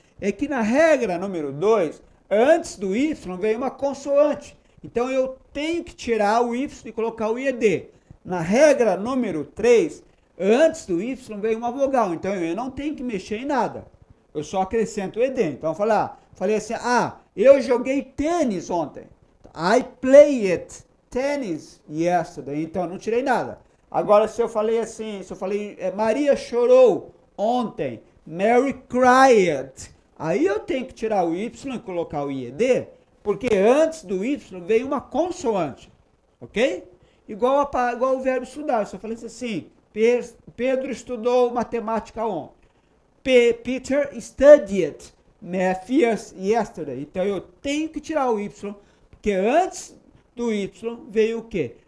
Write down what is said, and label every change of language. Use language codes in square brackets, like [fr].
[pt] É que na regra número 2, antes do Y vem uma consoante. Então eu tenho que tirar o Y e colocar o ED. Na regra número 3, antes do Y vem uma vogal. Então eu não tenho que mexer em nada. Eu só acrescento o ED. Então eu falei assim, eu joguei tênis ontem. [en] I played tennis yesterday. [pt] Então eu não tirei nada. Agora, se eu falei assim, Maria chorou ontem, [en] Mary cried, [pt] aí eu tenho que tirar o Y e colocar o IED, porque antes do Y veio uma consoante, ok? Igual o verbo estudar, se eu falei assim, Pedro estudou matemática ontem, [en] Peter studied math yesterday, [pt] então eu tenho que tirar o Y, porque antes do Y veio o quê?